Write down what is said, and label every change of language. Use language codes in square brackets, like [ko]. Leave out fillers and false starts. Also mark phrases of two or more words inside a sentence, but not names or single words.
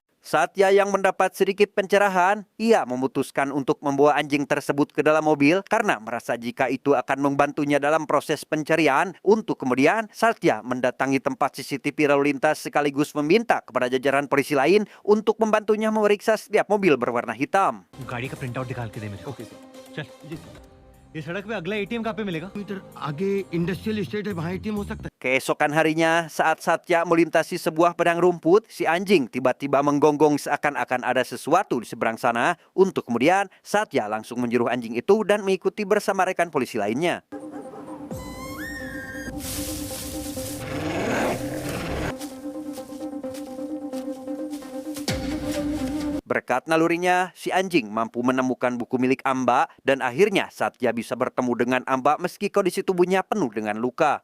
[id] Satya yang mendapat sedikit pencerahan, ia memutuskan untuk membawa anjing tersebut ke dalam mobil karena merasa jika itu akan membantunya dalam proses pencarian. Untuk kemudian, Satya mendatangi tempat CCTV lalu lintas sekaligus meminta kepada jajaran polisi lain untuk membantunya memeriksa setiap mobil berwarna hitam. [hi] गाड़ी का [en] print out [hi] निकाल के दे मेरे को। [en] okay sir. [hi] चल ये सड़क पे अगला एटीएम कहाँ पे मिलेगा? इधर आगे [en] industrial estate [hi] है, वहाँ एटीएम हो सकता है। [id] Keesokan harinya, saat Satya melintasi sebuah padang rumput, si anjing tiba-tiba menggonggong seakan-akan ada sesuatu di seberang sana. Untuk kemudian, Satya langsung menjuru anjing itu dan mengikuti bersama rekan polisi lainnya. Berkat nalurinya, si anjing mampu menemukan buku milik Amba dan akhirnya Satya bisa bertemu dengan Amba meski kondisi tubuhnya penuh dengan luka.